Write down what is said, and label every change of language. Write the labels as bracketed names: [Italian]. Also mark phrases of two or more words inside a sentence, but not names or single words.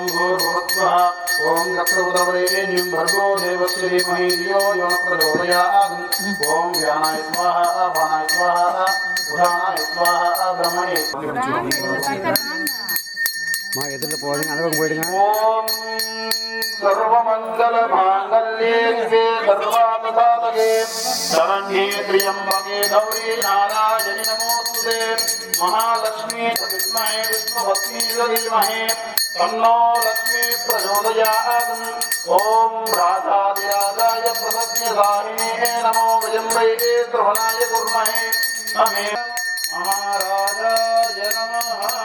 [Sanskrit] भूर्भुवस्सुः ओम चक्रवरेण्यं भर्गो देवस्य धीमहि धियो यो न प्रचोदयात् ओम व्यानाय स्वाहा अपानाय स्वाहा उदानाय स्वाहा ब्रह्मणे [Tamil] மா எதிரில் போகிறீங்க அந்த பக்கம் போயிடுங்க. [Sanskrit] ओम सर्वमंगल मांगल्ये शिवे सर्वार्थसाधके शरण्ये त्र्यंबके गौरी नारायणि नमोस्तुते महालक्ष्मी विद्महे विष्णुपत्नी धीमहि तन्नो लक्ष्मी प्रचोदयात् ओम राजाधिराजाय प्रसन्नदायिने नमो वयम्बे श्रवणाय कुर्महे नमे महाराजाय नमः